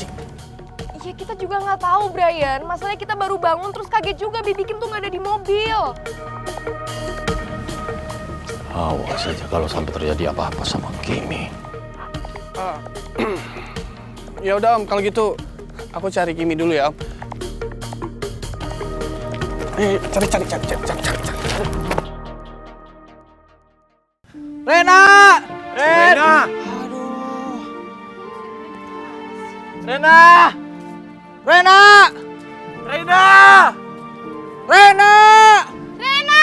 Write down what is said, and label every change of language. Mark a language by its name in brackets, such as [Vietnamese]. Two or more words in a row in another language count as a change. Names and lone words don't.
[Indonesian] Iya, kita juga nggak tahu, Brian. Masalahnya kita baru bangun terus kaget juga Bibi Kim tuh nggak ada di mobil. Awas saja kalau sampai terjadi apa-apa sama Kimi. Ya udah Om, kalau gitu aku cari Kimi dulu ya Om. Cari. Rena! Rena! Aduh. Rena! Rena! Rena! Rena! Rena!